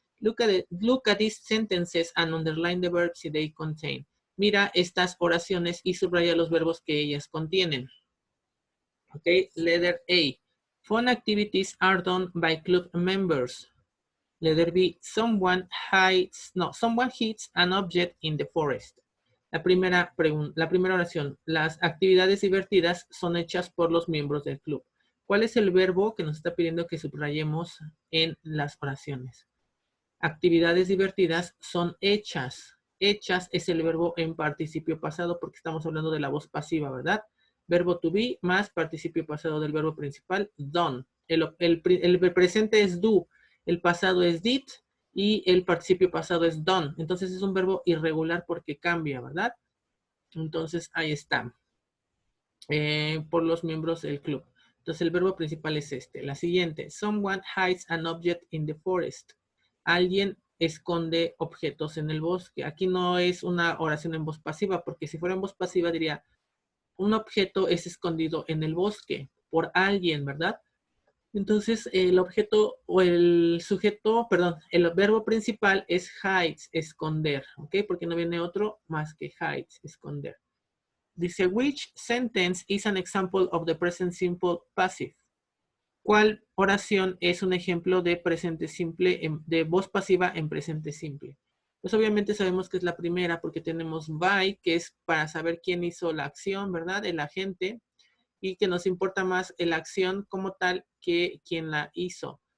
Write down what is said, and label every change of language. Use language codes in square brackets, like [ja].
[en] Look at these sentences and underline the verbs they contain. [es] Mira estas oraciones y subraya los verbos que ellas contienen. [en] Okay, letter A. Fun activities are done by club members. Letter B. Someone hits an object in the forest. [es] La primera oración. Las actividades divertidas son hechas por los miembros del club. ¿Cuál es el verbo que nos está pidiendo que subrayemos en las oraciones? Actividades divertidas son hechas. Hechas es el verbo en participio pasado porque estamos hablando de la voz pasiva, ¿verdad? Verbo to be más participio pasado del verbo principal, done. El presente es do, el pasado es did y el participio pasado es done. Entonces es un verbo irregular porque cambia, ¿verdad? Entonces ahí está. Por los miembros del club. Entonces el verbo principal es este. La siguiente. [en] Someone hides an object in the forest. [es] Alguien esconde objetos en el bosque. Aquí no es una oración en voz pasiva, porque si fuera en voz pasiva diría, un objeto es escondido en el bosque por alguien, ¿verdad? Entonces el objeto o el sujeto, perdón, el verbo principal es hides, esconder, ¿ok? Porque no viene otro más que hides, esconder. Dice, [en] which sentence is an example of the present simple passive? [es] ¿Cuál oración es un ejemplo de presente simple, de voz pasiva en presente simple? Pues obviamente sabemos que es la primera porque tenemos by, que es para saber quién hizo la acción, ¿verdad? El agente. Y que nos importa más la acción como tal que quién la hizo.